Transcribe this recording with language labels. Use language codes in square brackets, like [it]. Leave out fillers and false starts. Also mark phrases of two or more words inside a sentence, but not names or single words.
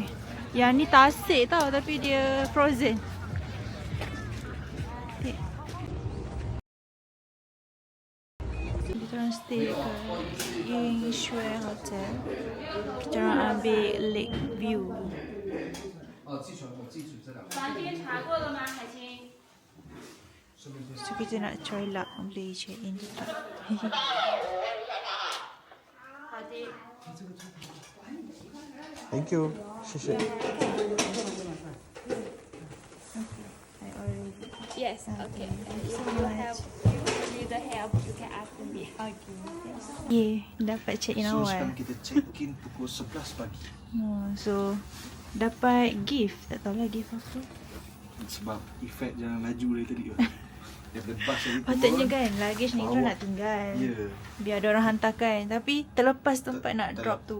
[ms] Yang ni tasik tau, tapi dia frozen. Okay. Kita orang stay ke Ying Shui Hotel. Kita orang ambil [en] lake view. [zh] 房间查过了吗，海清？ [ms] So kita nak [en] try luck [ms] boleh [en] check in [ms] juga. [zh] 好的。 [en] Thank you. [zh] 谢谢。 [en] I already. Yes, okay. If so you much. have need the help, you can ask me. Yeah, [ms] dapat [en] check in [ms] So awal. sekarang kita [en] check in [ms] pukul 11 pagi. So dapat gift. Tak tahulah gift apa. Sebab efek jalan laju dari tadi. Daripada bas tadi Patutnya kan luggage ni kita nak tinggal. Ya. Biar ada orang hantarkan. Tapi terlepas tempat nak drop tu.